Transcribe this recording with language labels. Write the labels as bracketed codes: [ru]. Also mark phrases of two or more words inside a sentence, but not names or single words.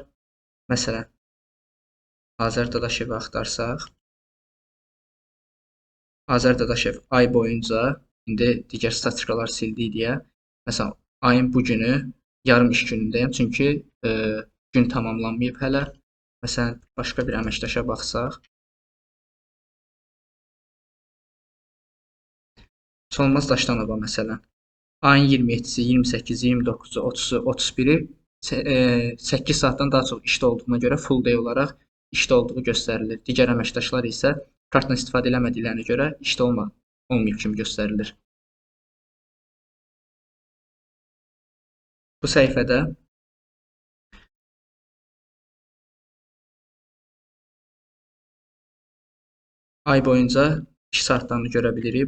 [az] Məsələn, Azər Dadaşevi axtarsaq, Azər Dadaşev ay boyunca, indi digər statistikalar sildik deyə, məsələn, ayın bu günü yarım iş günündəyəm, çünki gün tamamlanmayıb hələ. Məsələn, başqa bir əməkdaşa baxsaq. Solmaz Daşdanova məsələn. Ayın 27-si, 28-i, 29-u, 30-u, 31-i 8 saatdan daha çox işdə olduğuna görə [en] full day [az] olaraq işdə olduğu göstərilir. Digər əməkdaşlar isə kartdan istifadə eləmədiklərinə görə işdə olmayıb kimi göstərilir. Bu səhifədə ay boyunca iş saatlarını görə bilirik.